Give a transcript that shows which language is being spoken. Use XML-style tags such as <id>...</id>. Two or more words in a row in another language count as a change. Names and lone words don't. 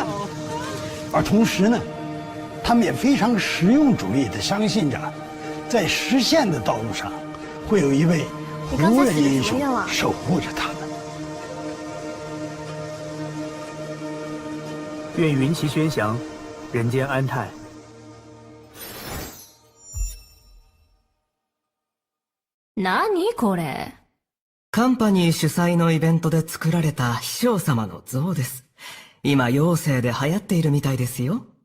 <zh>而同时呢，他们也非常实用主义地相信着，在实现的道路上，会有一位胡人英雄守护着他们。愿云旗轩翔，人间安泰。</zh> <ja>何これ？カンパニー主催のイベントで作られた秘書様の像です。今、妖精で流行っているみたいですよ。</ja>